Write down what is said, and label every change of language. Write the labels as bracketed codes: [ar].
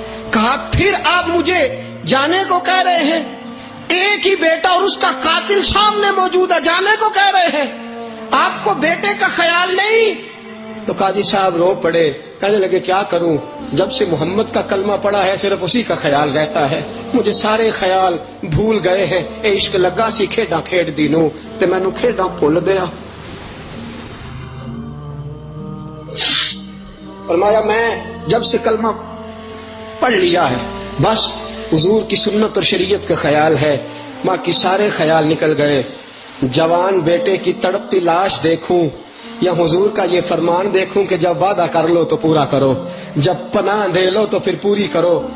[ur] کہا پھر آپ مجھے جانے کو کہہ رہے ہیں؟ ایک ہی بیٹا اور اس کا قاتل سامنے موجود ہے، جانے کو کہہ رہے ہیں؟ آپ کو بیٹے کا خیال نہیں؟ تو قاضی صاحب رو پڑے. کہنے لگے کیا کروں، جب سے محمد کا کلمہ پڑا ہے صرف اسی کا خیال رہتا ہے، مجھے سارے خیال بھول گئے ہیں. [pa] اے عشق لگا سی کھیڈاں کھیڈ دی نوں تے مینوں کھیڈاں بھول گیا. [ur] فرمایا میں جب سے کلمہ پڑھ لیا ہے بس حضور کی سنت اور شریعت کا خیال ہے، باقی سارے خیال نکل گئے. جوان بیٹے کی تڑپتی لاش دیکھوں یا حضور کا یہ فرمان دیکھوں کہ جب وعدہ کر لو تو پورا کرو، جب پناہ دے لو تو پھر پوری کرو.